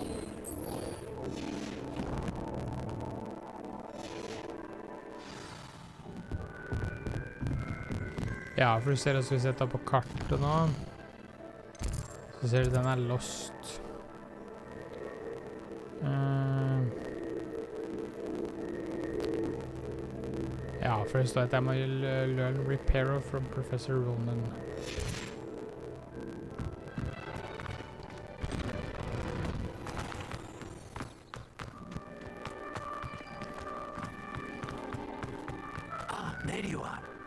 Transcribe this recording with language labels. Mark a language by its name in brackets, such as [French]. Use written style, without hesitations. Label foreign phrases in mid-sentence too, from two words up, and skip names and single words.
[Norwegian] Ja, for du ser også hvis jeg tar på kartet nå, så ser du den er lost. Ja, for det står at jeg må [English] learn Reparo from Professor Ronan. There you are.